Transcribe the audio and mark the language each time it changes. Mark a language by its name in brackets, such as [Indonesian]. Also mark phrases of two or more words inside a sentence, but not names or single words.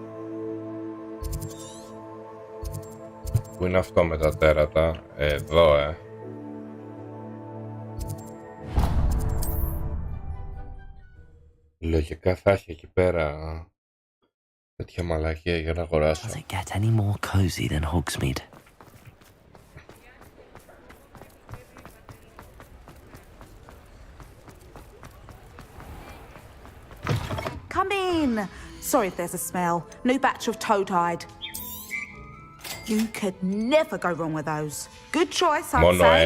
[Greek] Πού είναι αυτό με τα τέρατα? Εδώ, Λογικά θα έχει εκεί πέρα τέτοια μαλακία για να αγοράσω. [English] Does it get any more cozy than Hogsmeade? Come in. Sorry if there's a smell. New batch of toad-hide. You could never go wrong with those. Good choice, I'd [Greek] Μόνο [English] say.